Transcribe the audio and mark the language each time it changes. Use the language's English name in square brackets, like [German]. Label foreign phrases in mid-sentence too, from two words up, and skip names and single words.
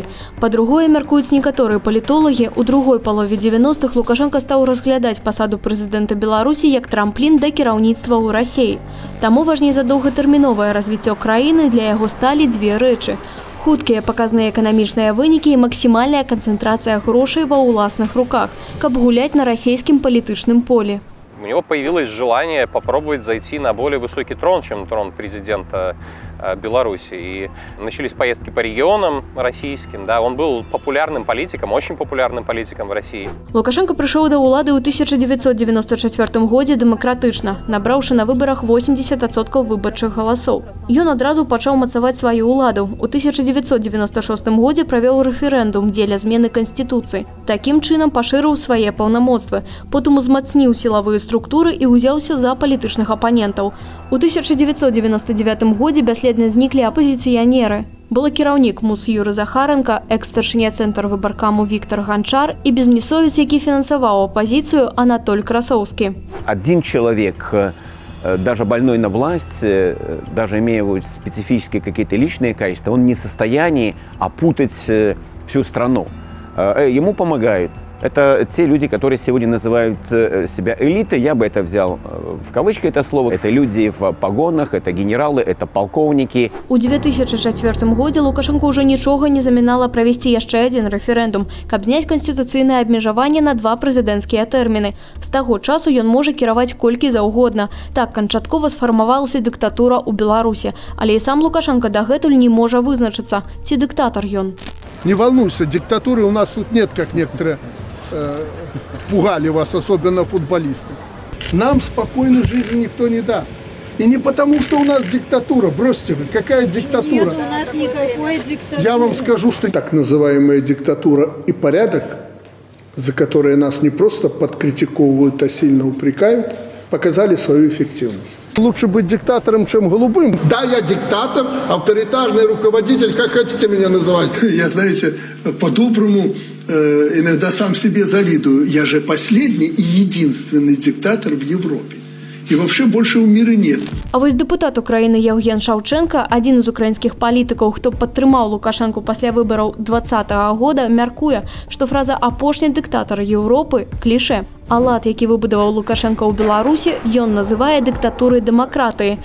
[Belarusian] Па-другое, мяркуюць некаторыя палітолагі, у другой палове 90-х Лукашенко стаў разглядаць пасаду прэзідэнта Беларусі як трамплін да кіраўніцтва ў Расіі. Таму важней за доўгатэрміновае развіццё краіны для яго сталі дзве рэчы: хуткія паказныя эканамічныя вынікі і максімальная канцэнтрацыя грошай ва ўласных руках, каб гуляць на расійскім палітычным полі. [Russian] У него появилось желание попробовать зайти на более высокий трон, чем трон президента Беларуси. И начались поездки по регионам российским. Да, он был популярным политиком, очень популярным политиком в России. [Belarusian] Лукашенко прыйшоў да ўлады ў 1994 годзе дэмакратычна, набраўшы на выбарах 80% выбарчых галасоў. Ён адразу пачаў мацаваць сваю ўладу. У 1996 годзе правёў рэферэндум дзеля змены канстытуцыі. Такім чынам пашырыў свае паўнамоцтвы. Потым узмацніў сілавыя структуры і ўзяўся за палітычных апанентаў. У 1999 годзе бясследна зніклі апазіцыянеры. Былы кіраўнік МУС Юры Захаренко, экс-старшыня цэнтр выбаркаму Віктор Ганчар і бізнесовец, які фінансаваў апозіцыю, Анатоль Красоўскі. [Russian] Один человек, даже больной на власть, даже имея специфические какие-то личные качества, он не в состоянии опутать всю страну. Ему помогают. Это те люди, которые сегодня называют себя элитой. Я бы это взял в кавычки это слово. Это люди в погонах, это генералы, это полковники. [Belarusian] У 2004 годзе Лукашенко ўжо нічога не замінала правесці яшчэ адзін рэферэндум, каб зняць канстытуцыйнае абмежаванне на 2 прэзідэнцкія тэрміны. З таго часу ён можа кіраваць колькі заўгодна. Так канчаткова сфармавалася дыктатура ў Беларусі. Але і сам Лукашенко дагэтуль не можа вызначыцца, ці дыктатар ён. [Russian] Не волнуйся, диктатуры у нас тут нет, как некоторые пугали вас, особенно футболисты. Нам спокойной жизни никто не даст. И не потому, что у нас диктатура. Бросьте вы, какая диктатура? Нет, у нас никакой диктатуры. Я вам скажу, что так называемая диктатура и порядок, за которые нас не просто подкритиковывают, а сильно упрекают, показали свою эффективность. Лучше быть диктатором, чем голубым. Да, я диктатор, авторитарный руководитель, как хотите меня называть. Я, знаете, по-доброму иногда сам себе завидую. Я же последний и единственный диктатор в Европе. И вообще больше у мира нет. [Belarusian] А вось дэпутат Украіны Євген Шаўчэнка, адзін з украінскіх палітыкаў, хто падтрымаў Лукашенку пасля выбараў 2020 года, мяркуе, што фраза «апошні дыктатар Еўропы» – кліше. А лад, які выбудаваў Лукашенко ў Беларусі, ён называе дыктатурай дэмакратыі.